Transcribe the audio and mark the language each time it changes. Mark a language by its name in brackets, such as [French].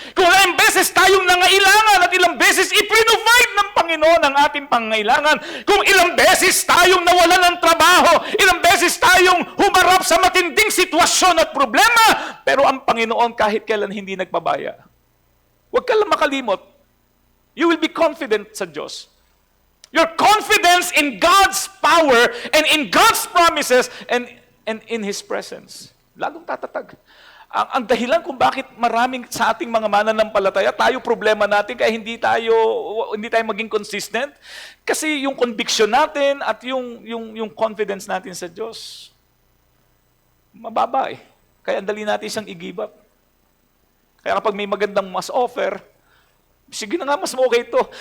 [Filipino] Kung ilang beses tayong nangailangan at ilang beses iprovide ng Panginoon ang ating pangailangan. Kung ilang beses tayong nawalan ng trabaho, ilang beses tayong humarap sa matinding sitwasyon at problema, pero ang Panginoon kahit kailan hindi nagpabaya. Huwag ka lang makalimot. [English] You will be confident [Filipino] sa Diyos. [English] Your confidence in God's power and in God's promises and in His presence. [Filipino] Lalong tatatag. Ang dahilan kung bakit maraming sa ating mga mananampalataya, tayo problema natin kaya hindi tayo maging consistent. Kasi yung conviction natin at yung confidence natin sa Diyos, mababa eh. Kaya ang dali natin siyang i-give up. Kaya kapag may magandang mas offer, sige na nga, mas okay ito.